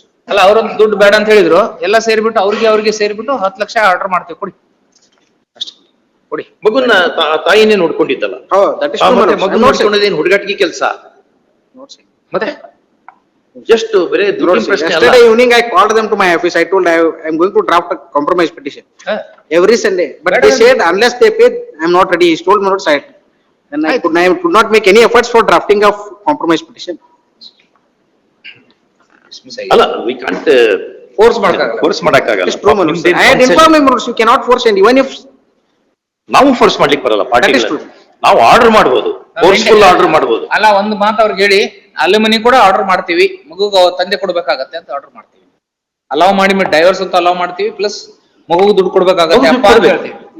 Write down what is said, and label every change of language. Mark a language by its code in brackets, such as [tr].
[kn] ಅಲ್ಲ, ಅವ್ರೊಂದು ದುಡ್ಡು ಬೇಡ ಅಂತ ಹೇಳಿದ್ರು, ಎಲ್ಲ ಸೇರಿಬಿಟ್ಟು ಅವ್ರಿಗೆ ಸೇರಿಬಿಟ್ಟು 10 ಲಕ್ಷ ಆರ್ಡರ್ ಮಾಡ್ತೀವಿ, ಕೊಡಿ ಅಷ್ಟೇ, ಕೊಡಿ. ಮಗುನ ತಾಯಿನೇ ನೋಡ್ಕೊಂಡಿದ್ದಲ್ಲ, ಮಗು ನೋಡ್ಕೊಳ್ಳೋದೇನು ಹುಡುಗಾಟಿಗೆ ಕೆಲಸ? ಮತ್ತೆ ಎಷ್ಟು ಬರೇ ದುಡ್ಡಿನ ಪ್ರಶ್ನೆ ಅಲ್ಲ. [en] Yesterday evening I called them to my office. I told I am going to draft a compromise petition every Sunday, but they said unless they pay I am not ready. He told me not side, and I could not make any efforts for drafting of compromise petition. [kn] ಅಲ್ಲ, [en] we can't force [kn] ಮಾಡಕ್ಕಾಗಲ್ಲ. [en] I had informed him, you cannot force, and even if [kn] ನಾವು force ಮಾಡ್ಲಿಕ್ಕೆ ಬರಲ್ಲ ಪಾರ್ಟಿಗಳು. ನಾವು order ಮಾಡಬಹುದು, forceful order ಮಾಡಬಹುದು. ಅಲ್ಲ, ಒಂದು ಮಾತು ಅವ್ರಿಗೆ ಹೇಳಿ, ಅಲ್ಯೂಮಿನಿ ಕೂಡ ಆರ್ಡರ್ ಮಾಡ್ತೀವಿ, ಮಗುಗ ತಂದೆ ಕೊಡ್ಬೇಕಾಗತ್ತೆ ಅಂತ ಆರ್ಡರ್ ಮಾಡ್ತೀವಿ. ಅಲೌ ಮಾಡಿ, ಡೈವರ್ಸ್ ಅಂತ ಅಲೌ ಮಾಡ್ತೀವಿ, ಪ್ಲಸ್ ಮಗುಗೆ ದುಡ್ಡು ಕೊಡ್ಬೇಕಾಗತ್ತೆ ಅಪ್ಪ ಅಂತ ಹೇಳ್ತೀವಿ.